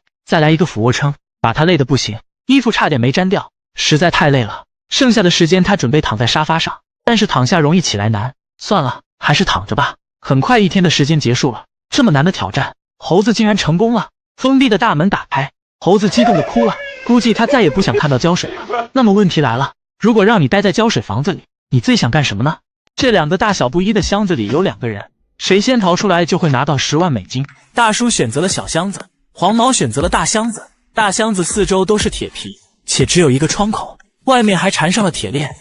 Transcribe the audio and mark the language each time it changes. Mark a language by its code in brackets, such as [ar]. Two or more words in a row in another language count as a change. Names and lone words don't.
[zh] 再來一個俯卧撐，把他累得不行，衣服差點沒粘掉，實在太累了。剩下的時間他準備躺在沙發上，但是躺下容易起來難，算了，還是躺着吧。很快1天的時間結束了，這麼難的挑戰，猴子竟然成功了。封閉的大門打開，猴子激動地哭了，估計他再也不想看到膠水了。那麼問題來了，如果讓你待在膠水房子裡，你最想幹什麼呢？這2個大小不一的箱子裡有2個人，誰先逃出來就會拿到10萬美金。大叔選擇了小箱子，黃毛選擇了大箱子。大箱子4周都是鐵皮，且只有1個窗口，外面還纏上了鐵鏈。